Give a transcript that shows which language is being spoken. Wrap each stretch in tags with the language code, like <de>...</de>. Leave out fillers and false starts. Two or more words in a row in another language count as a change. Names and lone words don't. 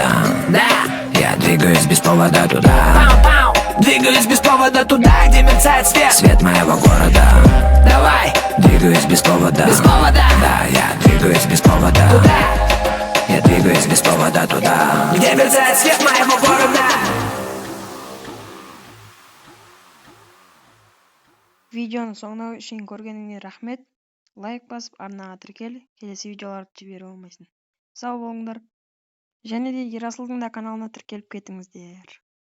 <ru>Да, я двигаюсь без повода туда. Пау-пау. Двигаюсь без повода туда, где мерцает свет моего города. Давай. Двигаюсь без повода. Без повода. Да, я двигаюсь без повода. Куда? Я двигаюсь без повода туда, где мерцает свет моего города.</ru> <kk>Видеоны соңына шейін көргеніңе рахмет. Лайк басып, арнаға тіркел, келесі видеоларды жібере алмайсың. Сау болыңдар. Және де Ерасылдың да каналына тіркеліп кетіңіздер.</kk>